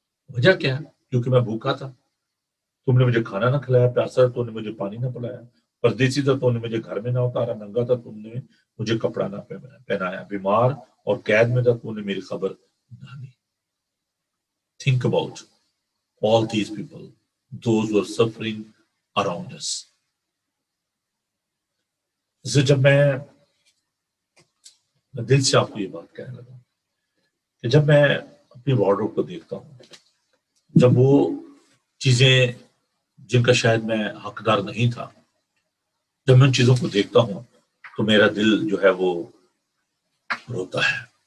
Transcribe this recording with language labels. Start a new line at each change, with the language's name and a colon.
Urdu: وجہ کیا ہے؟ کیونکہ میں بھوکا تھا، تم نے مجھے کھانا نہ کھلایا، پیاسا تو نے مجھے پانی نہ پلایا، پردیسی تھا تو نے مجھے گھر میں نہ اتارا، ننگا تھا تم نے مجھے کپڑا نہ پہنایا، بیمار اور قید میں تھا تو انہیں میری خبر نہ دی.
English: Think about all these people, those who are suffering around us.
Urdu: اسے جب میں دل سے آپ کو یہ بات کہنے لگا کہ جب میں اپنی وارڈروب کو دیکھتا ہوں، جب وہ چیزیں جن کا شاید میں حقدار نہیں تھا، جب میں ان چیزوں کو دیکھتا ہوں تو میرا دل جو ہے وہ روتا ہے.